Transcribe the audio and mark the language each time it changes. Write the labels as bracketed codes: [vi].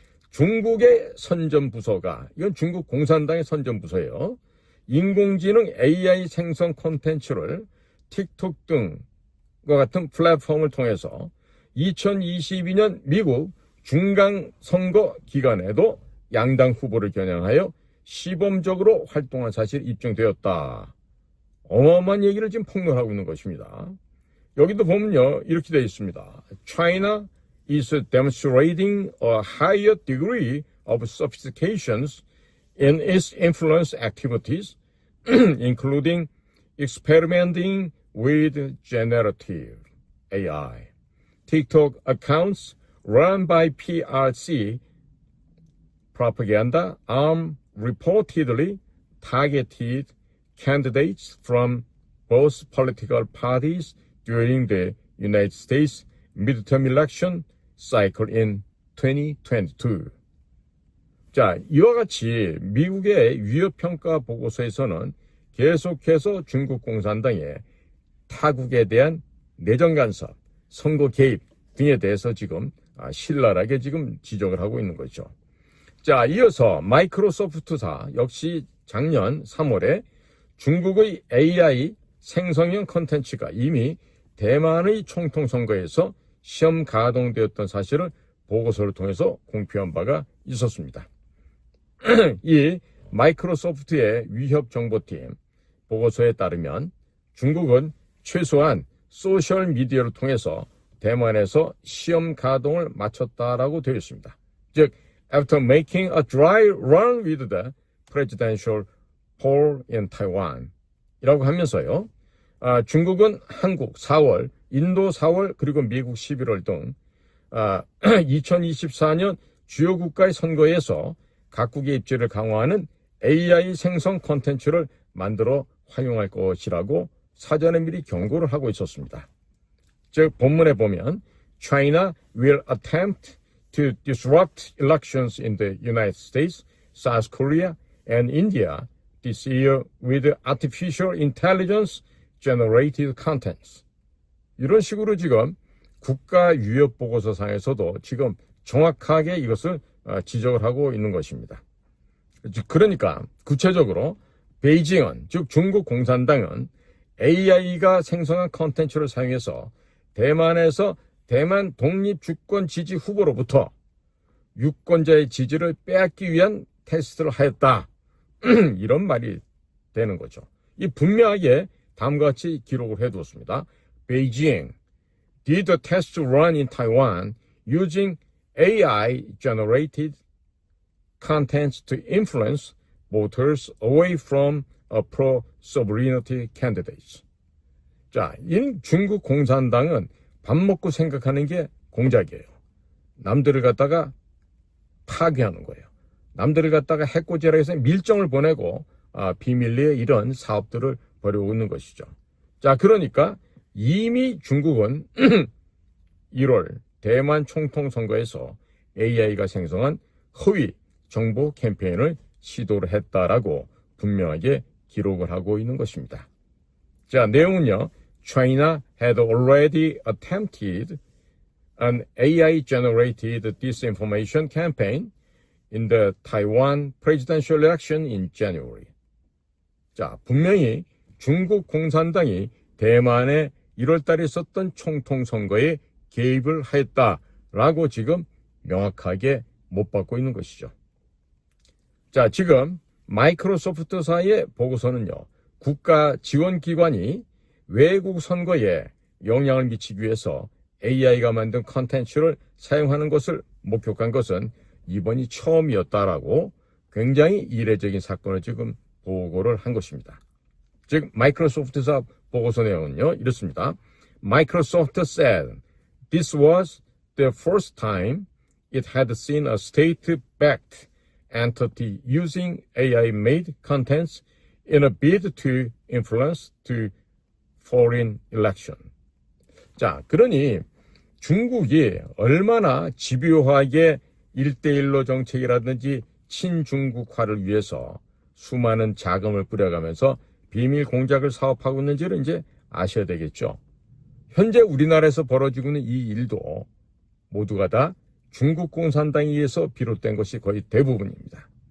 [ko] 중국의 선전부서가, 이건 중국 공산당의 선전부서예요, 인공지능 AI 생성 콘텐츠를 틱톡 등과 같은 플랫폼을 통해서 2022년 미국 중간선거 기간에도 양당 후보를 겨냥하여 시범적으로 활동한 사실이 입증되었다. 어마어마한 얘기를 지금 폭로하고 있는 것입니다. 여기도 보면요, 이렇게 되어 있습니다. [en] China is demonstrating a higher degree of sophistication in its influence activities, including experimenting with generative AI. TikTok accounts run by PRC propaganda reportedly targeted candidates from both political parties during the United States midterm election cycle in 2022. [ko] 자, 이와 같이 미국의 위협평가 보고서에서는 계속해서 중국 공산당의 타국에 대한 내정 간섭, 선거 개입 등에 대해서 지금 신랄하게 지금 지적을 하고 있는 거죠. 자, 이어서 마이크로소프트사 역시 작년 3월에 중국의 AI 생성형 콘텐츠가 이미 대만의 총통 선거에서 시험 가동되었던 사실을 보고서를 통해서 공표한 바가 있었습니다. 이 마이크로소프트의 위협정보팀 보고서에 따르면 중국은 최소한 소셜미디어를 통해서 대만에서 시험 가동을 마쳤다라고 되어 있습니다. 즉, [en] after making a dry run with the presidential poll in Taiwan [ko] 이라고 하면서요. 중국은 한국 4월, 인도 4월, 그리고 미국 11월 등 2024년 주요 국가의 선거에서 각국의 입지를 강화하는 AI 생성 콘텐츠를 만들어 활용할 것이라고 사전에 미리 경고를 하고 있었습니다. 즉 본문에 보면 [en] China will attempt to disrupt elections in the United States, South Korea, and India this year with artificial intelligence generated contents. [ko] 이런 식으로 지금 국가 위협 보고서상에서도 지금 정확하게 이것을 지적을 하고 있는 것입니다. 그러니까 구체적으로 베이징은, 즉 중국 공산당은 AI가 생성한 컨텐츠를 사용해서 대만에서 대만 독립주권 지지 후보로부터 유권자의 지지를 빼앗기 위한 테스트를 하였다. 이런 말이 되는 거죠. 이 분명하게 다음과 같이 기록을 해두었습니다. [en] Beijing did a test run in Taiwan using AI-generated contents to influence voters away from a pro-sovereignty candidates. [ko] 자, 이 중국 공산당은 밥 먹고 생각하는 게 공작이에요. 남들을 갖다가 파괴하는 거예요. 남들을 갖다가 해코지라 해서 밀정을 보내고 비밀리에 이런 사업들을 벌이고 있는 것이죠. 자, 그러니까 이미 중국은 1월 대만 총통 선거에서 AI가 생성한 허위 정보 캠페인을 시도를 했다라고 분명하게 기록을 하고 있는 것입니다. 자, 내용은요. [en] China had already attempted an AI-generated disinformation campaign in the Taiwan presidential election in January. [ko] 자, 분명히 중국 공산당이 대만에 1월 달에 있었던 총통 선거에 개입을 하였다라고 지금 명확하게 못 받고 있는 것이죠. 자, 지금 마이크로소프트사의 보고서는요. 국가 지원기관이 외국 선거에 영향을 미치기 위해서 AI가 만든 컨텐츠를 사용하는 것을 목격한 것은 이번이 처음이었다라고 굉장히 이례적인 사건을 지금 보고를 한 것입니다. 즉 마이크로소프트사 보고서 내용은요. 이렇습니다. [en] Microsoft said this was the first time it had seen a state-backed entity using AI-made contents in a bid to influence the foreign election. [ko] 자, 그러니 중국이 얼마나 집요하게 1대1로 정책이라든지 친중국화를 위해서 수많은 자금을 뿌려가면서 비밀 공작을 사업하고 있는지를 이제 아셔야 되겠죠. 현재 우리나라에서 벌어지고 있는 이 일도 모두가 다 중국 공산당에 의해서 비롯된 것이 거의 대부분입니다.